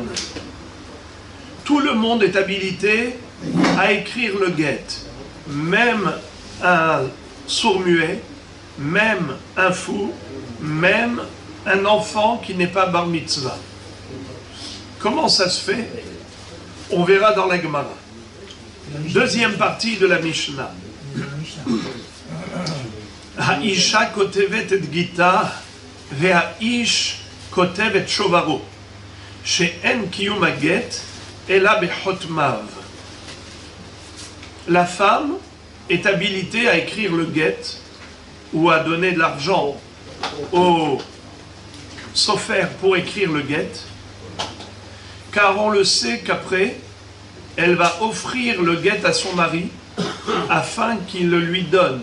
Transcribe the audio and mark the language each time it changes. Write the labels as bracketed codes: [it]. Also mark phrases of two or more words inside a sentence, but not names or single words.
[fr] Tout le monde est habilité à écrire le get, même un sourd-muet, même un fou, même un enfant qui n'est pas [he] בר מצווה. [fr] Comment ça se fait? On verra dans la Gemara. Deuxième partie de la Mishnah. [he] האשה כותבת את גיטה והאיש כותב את שוברו שאין קיום הגט אלא בחותמיו. [fr] La femme est habilitée à écrire le get ou à donner de l'argent au sofer pour écrire le get, car on le sait qu'après, elle va offrir le get à son mari afin qu'il le lui donne.